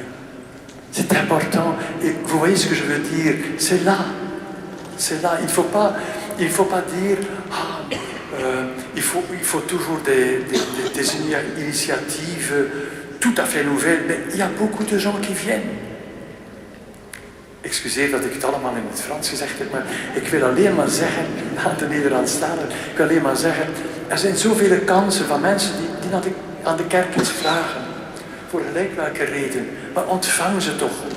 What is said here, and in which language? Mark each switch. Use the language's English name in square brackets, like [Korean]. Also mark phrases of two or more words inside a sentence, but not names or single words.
[French] C'est important. Et vous voyez ce que je veux dire? C'est là. C'est là. Il ne faut pas dire il faut toujours des initiatives tout à fait nouvelles. Mais il y a beaucoup de gens qui viennent. [Dutch] Excuseer dat ik het allemaal in het Frans gezegd heb, maar ik wil alleen maar zeggen, aan de Nederlandstaler, ik wil alleen maar zeggen, er zijn zoveel kansen van mensen die aan de kerk iets vragen. Voor gelijk welke reden. Maar ontvang ze toch goed.